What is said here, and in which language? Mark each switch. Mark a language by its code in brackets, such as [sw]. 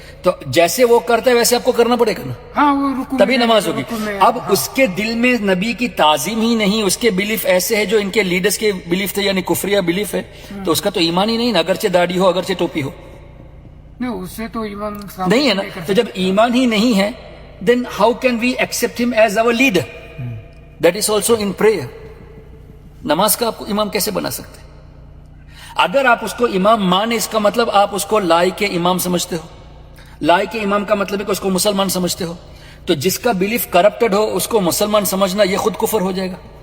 [ur] تو جیسے وہ کرتا ہے ویسے آپ کو کرنا پڑے گا نا, ہاں وہ رکو تبھی میں نماز ہوگی. رکو میں, اب اس کے دل میں نبی کی تعظیم ہی نہیں, اس کے بلیف ایسے ہے جو ان کے لیڈرز کے بلیف تھے, یعنی کفریہ بلیف ہے, تو اس کا تو ایمان ہی نہیں نا, اگرچہ داڑھی ہو اگرچہ ٹوپی ہو, نہیں اس سے تو ایمان نہیں ہے نا. تو جب ایمان ہی نہیں ہے, [en] then how can we accept him as our leader? That is also in prayer. [ur] نماز کا آپ کو امام کیسے بنا سکتے؟ اگر آپ اس کو امام مانے, اس کا مطلب آپ اس کو لائق کے امام سمجھتے ہو. لائق کے امام کا مطلب ہے کہ اس کو مسلمان سمجھتے ہو. تو جس کا بلیف کرپٹڈ ہو اس کو مسلمان سمجھنا یہ خود کفر ہو جائے گا.